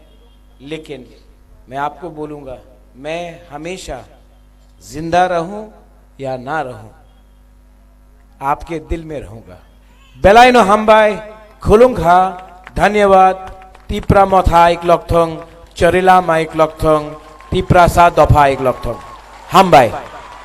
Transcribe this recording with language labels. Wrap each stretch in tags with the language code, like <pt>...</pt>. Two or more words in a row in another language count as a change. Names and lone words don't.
<hi>लेकिन मैं आपको बोलूंगा, मैं हमेशा जिंदा रहूं या ना रहूं, आपके दिल में रहूंगा।</hi> <trp>बेलाइनो हमबाई खुलुंगा, धन्यवाद। तिप्रा मथा आइक लॉकथोंग, चोरेलाम आइक लॉकथोंग, तिप्रा सा दफा आइक लॉकथोंग, हमबाई।</trp>